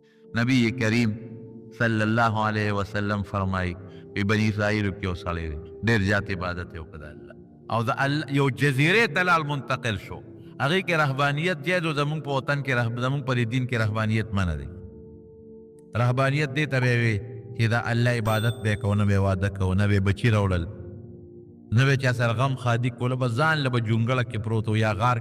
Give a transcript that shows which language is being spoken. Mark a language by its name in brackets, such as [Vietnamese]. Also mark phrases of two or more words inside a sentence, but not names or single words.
[Pashto] نبی کریم [Arabic] صلی اللہ علیہ وسلم [Pashto] فرمائی وی بنی اسرائیل کې یو سړی دی ډېر زیات عبادت یې وکړه الله او د یو جزیرې ته لاړ منتقل شو هغې کې رهبانیت جایز و زمونږ په وطن کې زمونږ په دین کې رهبانیت منع دی رهبانیت دې ته به وي چې د الله عبادت به کوو نه به واده کوو نه به بچي راوړل نه به چا سره غم خادي کوله به ځان له به جونګړه کې پروت و یا غار